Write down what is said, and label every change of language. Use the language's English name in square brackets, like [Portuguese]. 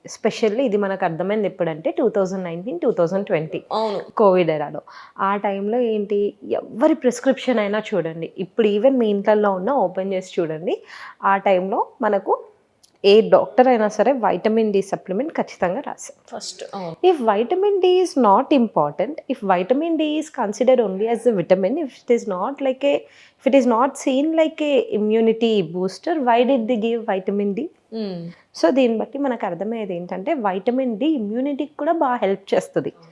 [Telugu] Specially ఇది మనకు అర్థమైంది ఎప్పుడంటే 2019-2020 అవును, కోవిడ్ ఎరాలో. ఆ టైంలో ఏంటి, ఎవరి ప్రిస్క్రిప్షన్ అయినా చూడండి, ఇప్పుడు ఈవెన్ మీ ఇంట్లో ఉన్న ఓపెన్ చేసి చూడండి, ఆ టైంలో మనకు ఏ డాక్టర్ అయినా సరే వైటమిన్ డి సప్లిమెంట్ ఖచ్చితంగా రాశారు [English] First. If vitamin D is not important, if vitamin D is considered only as a vitamin, if it is not seen like a immunity booster, why did they give vitamin D? [Telugu] So దీన్ని బట్టి మనకు అర్థమయ్యేది ఏంటంటే vitamin D ఇమ్యూనిటీకి కూడా బాగా help చేస్తుంది.